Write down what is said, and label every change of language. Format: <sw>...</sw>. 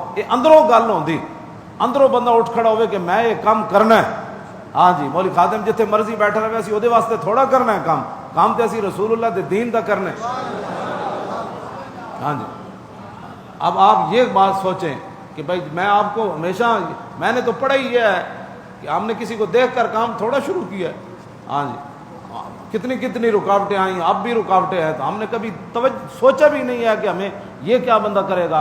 <pa>یہ اندروں گل ہوندی، اندروں بندہ اٹھ کھڑا ہوئے کہ میں یہ کام کرنا ہے. ہاں جی، مولوی خادم جتھے مرضی بیٹھا رہے اسی وہ واسطے تھوڑا کرنا ہے کام تے اسی رسول اللہ دے دین دا کرنا ہے.</pa> <ur>ہاں جی، اب آپ یہ بات سوچیں کہ بھائی میں آپ کو ہمیشہ، میں نے تو پڑھا ہی یہ ہے کہ ہم نے کسی کو دیکھ کر کام تھوڑا شروع کیا ہے. ہاں جی، کتنی رکاوٹیں آئیں، اب بھی رکاوٹیں ہیں. تو ہم نے کبھی سوچا بھی نہیں ہے کہ ہمیں یہ کیا بندہ کرے گا.</ur>